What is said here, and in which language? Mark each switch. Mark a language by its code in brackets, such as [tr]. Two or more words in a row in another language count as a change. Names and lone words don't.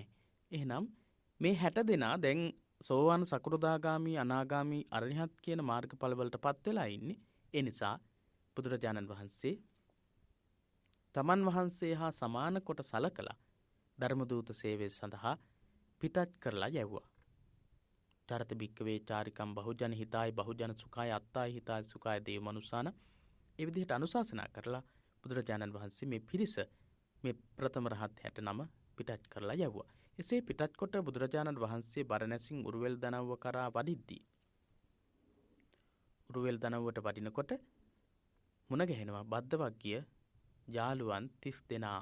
[si] එහෙනම් මේ 60 දෙනා දැන් සෝවාන් සකෘදාගාමි අනාගාමි අරහත් කියන මාර්ගඵල වලට පත් වෙලා ඉන්නේ. ඒ නිසා බුදුරජාණන් වහන්සේ තමන් වහන්සේ හා සමාන කොට සලකලා ධර්මදූත සේවය සඳහා පිටත් කරලා යවුවා. [pi] චරත භික්කවේ චාරිකම් බහුජන හිතායි බහුජන සුඛාය අත්තායි හිතායි සුඛාය දේව මනුසාන [si] ඒ විදිහට අනුශාසනා කරලා බුදුරජාණන් වහන්සේ මේ පිරිස මේ ප්‍රථම රහත් 69 පිටත් කරලා යවුවා. එසේ පිටත් කොට බුදුරජාණන් වහන්සේ බරණැසින් උරුවෙල් දනව්ව කරා වඩිද්දී උරුවෙල් දනව්වට වඩිනකොට මුණ ගැහෙනවා බද්දවග්ගිය යාළුවන් 30 දෙනා.